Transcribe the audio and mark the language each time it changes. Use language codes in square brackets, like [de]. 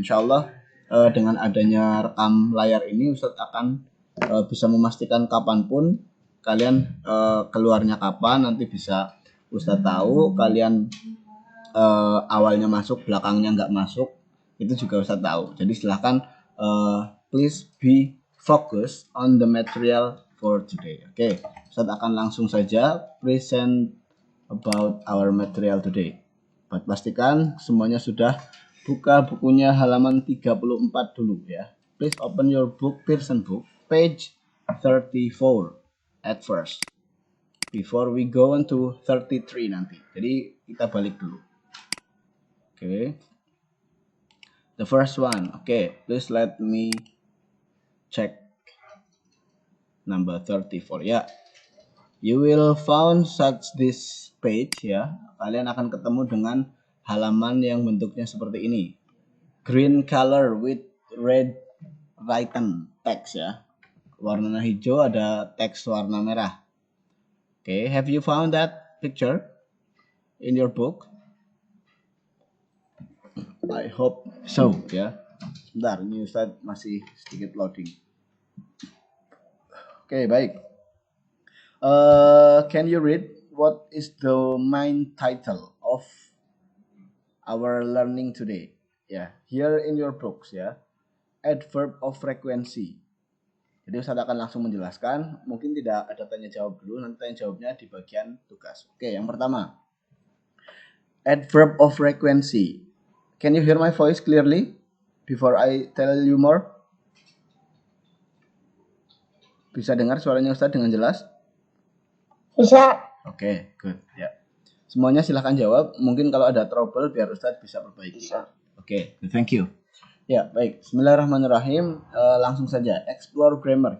[id] Insya Allah dengan adanya rekam layar ini Ustadz akan bisa memastikan kapanpun kalian keluarnya kapan, nanti bisa Ustadz tahu kalian awalnya masuk, belakangnya nggak masuk, itu juga Ustadz tahu. Jadi silahkan [en] please be focused on the material for today. [id] Oke, Ustadz akan langsung saja [en] present about our material today. [id] Pastikan semuanya sudah buka bukunya halaman 34 dulu ya. [en] Please open your book, Pearson book, page 34 at first. Before we go on to 33 [id] nanti. Jadi kita balik dulu. [en] Oke. The first one. Oke, please let me check number 34 ya. You will found such this page ya. [id] Kalian akan ketemu dengan halaman yang bentuknya seperti ini. [en] Green color with red written text ya. [id] Warna hijau ada teks warna merah. [en] Oke, have you found that picture in your book? I hope so [id] ya. Sebentar, ini Ustadz masih sedikit loading. Oke, baik. [en] Can you read what is the main title of our learning today? Ya, here in your books ya. Adverb of frequency. [id] Jadi Ustadz akan langsung menjelaskan. Mungkin tidak ada tanya jawab dulu, nanti tanya jawabnya di bagian tugas. Oke, yang pertama. Adverb of frequency. [en] Can you hear my voice clearly before I tell you more? [id] Bisa dengar suaranya Ustadz dengan jelas? Bisa. [en] Oke, good. Ya. [id] Semuanya silahkan jawab. Mungkin kalau ada trouble biar Ustadz bisa perbaiki. Bisa. Oke, thank you. Ya, baik. Bismillahirrahmanirrahim. Langsung saja. [en] Explore grammar.